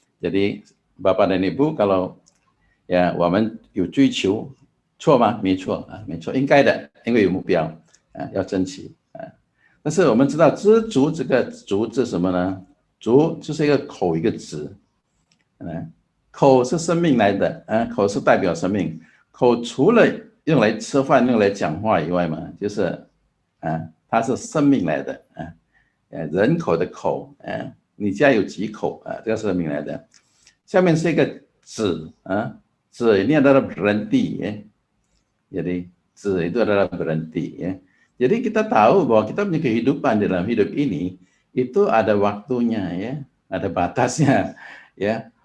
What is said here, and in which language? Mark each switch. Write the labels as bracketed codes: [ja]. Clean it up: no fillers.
[id] Jadi Bapak dan Ibu kalau ya [zh] 我们有追求错吗？没错没错，应该的，因为有目标要争取但是我们知道知足这个足是什么呢？足就是一个口一个子口是生命来的啊，口是代表生命。口除了用来吃饭、用来讲话以外嘛，就是啊，它是生命来的啊，人口的口啊，你家有几口啊？这个是生命来的。下面是一个子啊，子 [id] ini adalah berhenti ya. Jadi子 itu adalah berhenti ya. Jadi kita tahu bahwa kita punya kehidupan dalam hidup ini itu ada waktunya ya, ada batasnya ya.